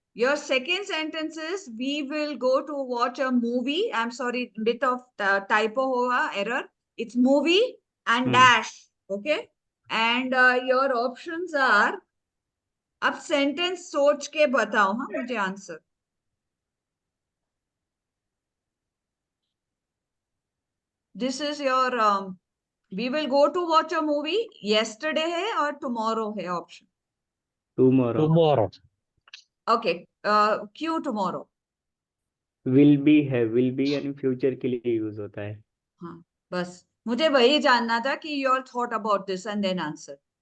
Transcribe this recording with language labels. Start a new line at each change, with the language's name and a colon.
English: Your second sentence is, we will go to watch a movie. I'm sorry, bit of typo hoga, error. It's movie and dash. Okay.
Hindi: And your options are, अब sentence सोच के बताओ हाँ मुझे answer.
English: This is your, we will go to watch a movie.
Hindi: Yesterday है और tomorrow है option.
English: Tomorrow. tomorrow. Okay.
Hindi: क्यों tomorrow? विल बी है, विल बी यानी फ्यूचर के लिए यूज होता है. हाँ, बस मुझे वही जानना था कि your thought about this and then answer.